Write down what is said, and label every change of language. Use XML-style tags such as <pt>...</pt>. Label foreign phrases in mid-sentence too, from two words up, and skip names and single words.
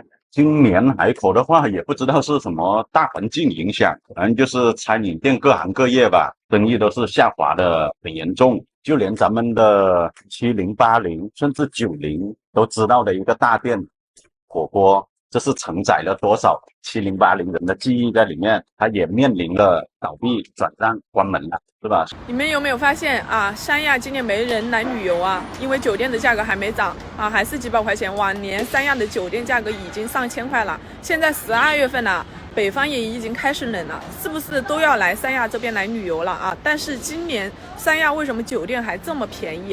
<zh>今年海口的話，也不知道是什麼大環境影響，可能就是餐飲店各行各業吧，生意都是下滑的很嚴重。就連咱們的70、80甚至90都知道的一個大店火鍋，這是承載了多少70、80人的記憶在裡面，它也面臨了倒閉、轉讓、關門了，是吧？你們有沒有發現三亞今年沒人來旅遊因為酒店的價格還沒漲還是幾百塊錢。往年三亞的酒店價格已經上千塊了，現在12月份了，北方也已經開始冷了，是不是都要來三亞這邊來旅遊了但是今年三亞為什麼酒店還這麼便宜？</zh>